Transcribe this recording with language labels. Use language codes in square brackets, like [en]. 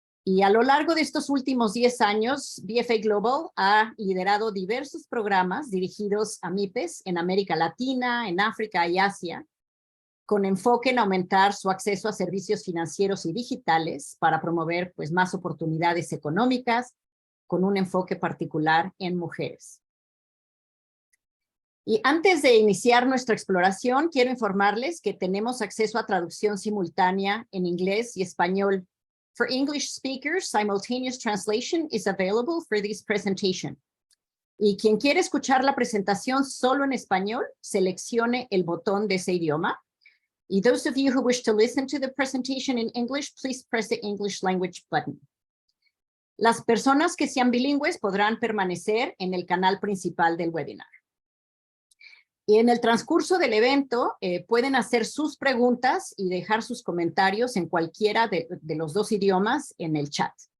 [es] Y a lo largo de estos últimos 10 años, BFA Global ha liderado diversos programas dirigidos a MYPES en América Latina, en África y Asia, con enfoque en aumentar su acceso a servicios financieros y digitales para promover pues, más oportunidades económicas, con un enfoque particular en mujeres. Y antes de iniciar nuestra exploración, quiero informarles que tenemos acceso a traducción simultánea en inglés y español. [en] For English speakers, simultaneous translation is available for this presentation. [es] Y quien quiere escuchar la presentación solo en español, seleccione el botón de ese idioma. [en] Y those of you who wish to listen to the presentation in English, please press the English language button. [es] Las personas que sean bilingües podrán permanecer en el canal principal del webinar. Y en el transcurso del evento pueden hacer sus preguntas y dejar sus comentarios en cualquiera de los dos idiomas en el chat.